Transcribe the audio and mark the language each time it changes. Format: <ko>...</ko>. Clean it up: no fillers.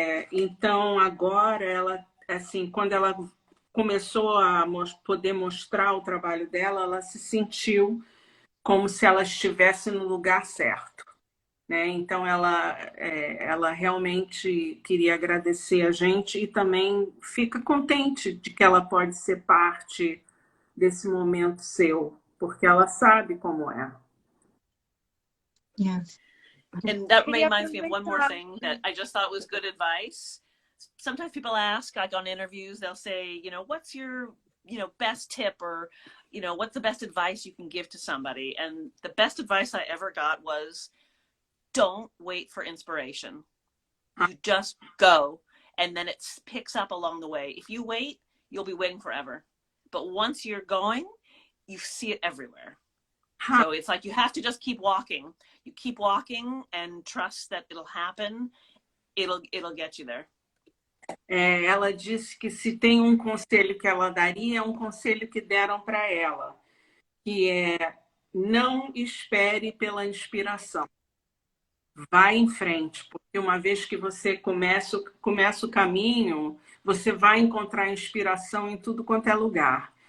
<pt>Então agora ela, assim, quando ela começou a poder mostrar o trabalho dela, ela se sentiu como se ela estivesse no lugar certo, né? Então ela realmente queria agradecer a gente e também fica contente de que ela pode ser parte desse momento seu, porque ela sabe como é.</pt> <en>Yes. And that reminds me of one more thing that I just thought was good advice. Sometimes people ask, like on interviews, they'll say, what's your, best tip or you know, what's the best advice you can give to somebody? And the best advice I ever got was, don't wait for inspiration. You just go, and then it picks up along the way. If you wait, you'll be waiting forever. But once you're going, you see it everywhere. So it's like you have to just keep walking. You keep walking and trust that it'll happen. It'll get you there.</en> <pt>Ela disse que se tem um conselho que ela daria, é um conselho que deram para ela, que é: não espere pela inspiração. Vai em frente, porque uma vez que você começa o caminho, você vai encontrar inspiração em tudo quanto é lugar.</pt>